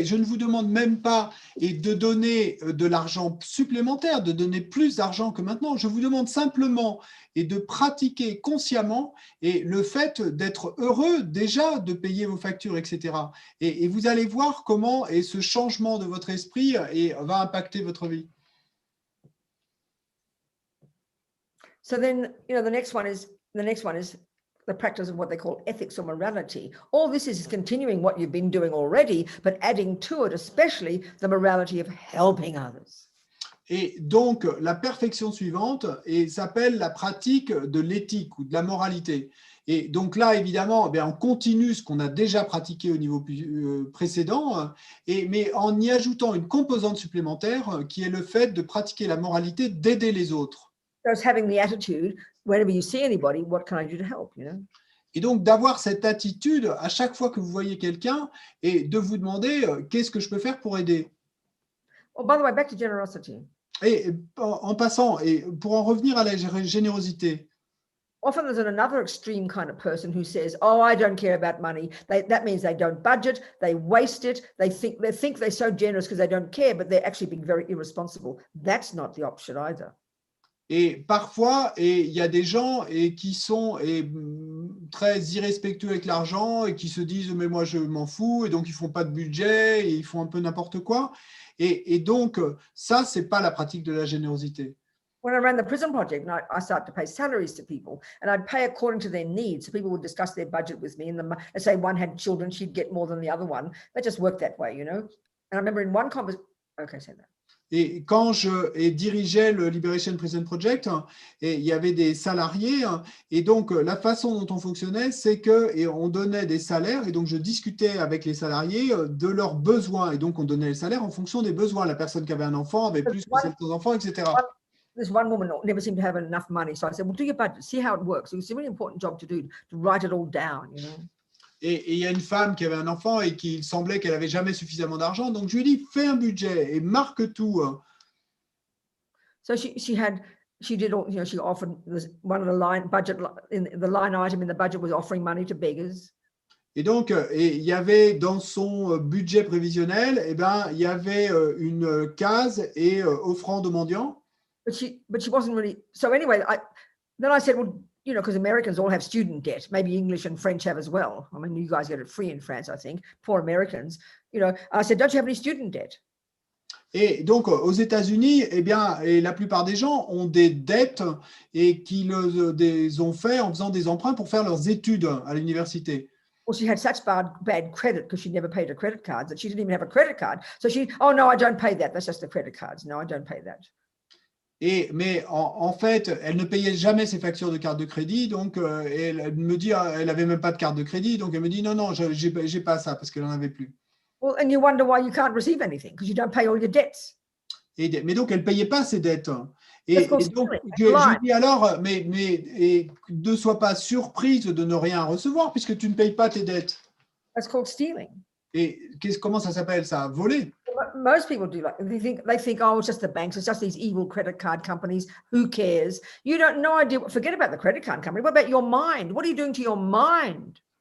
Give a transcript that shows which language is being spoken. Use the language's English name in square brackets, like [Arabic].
[French] Et je ne vous demande même pas de donner de l'argent supplémentaire, de donner plus d'argent que maintenant. Je vous demande simplement de pratiquer consciemment le fait d'être heureux déjà de payer vos factures, etc. Et vous allez voir comment ce changement de votre esprit va impacter votre vie. [English] So then, the next one is the practice of what they call ethics or morality. All this is continuing what you've been doing already, but adding to it, especially the morality of helping others. [French] Et donc, la perfection suivante s'appelle la pratique de l'éthique ou de la moralité. Et donc là, évidemment, on continue ce qu'on a déjà pratiqué au niveau précédent, mais en y ajoutant une composante supplémentaire qui est le fait de pratiquer la moralité, d'aider les autres. [English] So it's having the attitude, whenever you see anybody, what can I do to help, [French] Et donc, d'avoir cette attitude à chaque fois que vous voyez quelqu'un et de vous demander qu'est-ce que je peux faire pour aider. [English] Oh, by the way, back to generosity. [French] Et en passant, et pour en revenir à la générosité. [English] often there's another extreme kind of person who says, oh, I don't care about money. That means they don't budget, they waste it, they think they're so generous because they don't care, but they're actually being very irresponsible. That's not the option either. [French] Et parfois, il y a des gens qui sont très irrespectueux avec l'argent et qui se disent mais moi je m'en fous, et donc ils font pas de budget et ils font un peu n'importe quoi. Et donc ça, c'est pas la pratique de la générosité. [English] When I ran the prison project, I started to pay salaries to people, and I'd pay according to their needs. So people would discuss their budget with me, and let's say one had children, she'd get more than the other one. That just worked that way, you know. And I remember in one conversation, okay, say that. [French] Et quand je dirigeais le Liberation Prison Project, et il y avait des salariés, et donc la façon dont on fonctionnait, c'est qu'on donnait des salaires, et donc je discutais avec les salariés de leurs besoins, et donc on donnait les salaires en fonction des besoins. La personne qui avait un enfant avait plus que certains enfants, etc. [English] This one woman never seemed to have enough money. So I said, well, do your budget, see how it works. It's a really important job to do, to write it all down, you know. [French] Et il y a une femme qui avait un enfant et qu'il semblait qu'elle n'avait jamais suffisamment d'argent. Donc, je lui ai dit, fais un budget et marque tout. [English] So she did all, you know, she offered one of the line budget in the line item in the budget was offering money to beggars. [French] Et donc, il y avait dans son budget prévisionnel, eh ben, il y avait une case et offrande aux mendiants. [English] But she wasn't really. So anyway, then I said, well, you know, because Americans all have student debt, maybe English and French have as well. I mean, you guys get it free in France, I think. Poor Americans, you know. I said, don't you have any student debt? [French] Et donc, aux États-Unis, eh bien, et la plupart des gens ont des dettes et qui les ont fait en faisant des emprunts pour faire leurs études à l'université. [English] Well, she had such bad credit because she never paid her credit cards that she didn't even have a credit card. So oh no, I don't pay that. That's just the credit cards. No, I don't pay that. [French] Mais en fait, elle ne payait jamais ses factures de carte de crédit, donc elle me dit, elle n'avait même pas de carte de crédit, donc elle me dit non, j'ai pas ça parce qu'elle n'en avait plus. [English] Well, and you wonder why you can't receive anything because you don't pay all your debts. [French] Mais donc elle ne payait pas ses dettes. Et donc je dis alors, mais ne sois pas surprise de ne rien recevoir puisque tu ne payes pas tes dettes. [English] That's called stealing. [French] Et comment ça s'appelle ça? Voler. [English] Most people do they think, oh, it's just the banks, it's just these evil credit card companies. Who cares? You don't no idea. Forget about the credit card company. What about your mind? What are you doing to your mind?